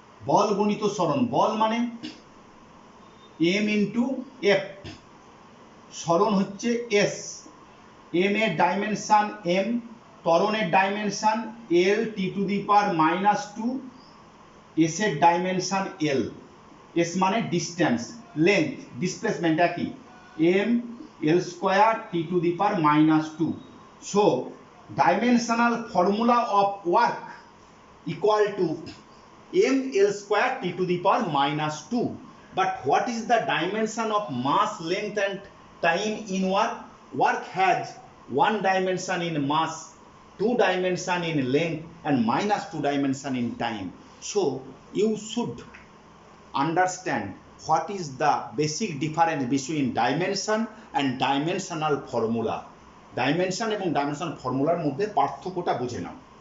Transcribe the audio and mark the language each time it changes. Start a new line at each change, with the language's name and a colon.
Bangla: বল গুণিত সরণ, বল মানে এম ইন্টু এফ, সরণ হচ্ছে এস, এম এর dimension M, ত্বরণের dimension L T to the power -2, S এর ডাইমেনশন এল, এস মানে ডিস্টেন্স, লেন্থ, ডিসপ্লেসমেন্ট একই, M L square T to the power -2.
English: So dimensional formula of work equal to m l square t to the power -2. But what is the dimension of mass, length and time in work? Work has 1 dimension in mass, 2 dimension in length and -2 dimension in time. So you should understand what is the basic difference between dimension and dimensional formula.
Bangla: Dimension এবং dimensional ফর্মুলার মধ্যে পার্থক্যটা বুঝে নাও।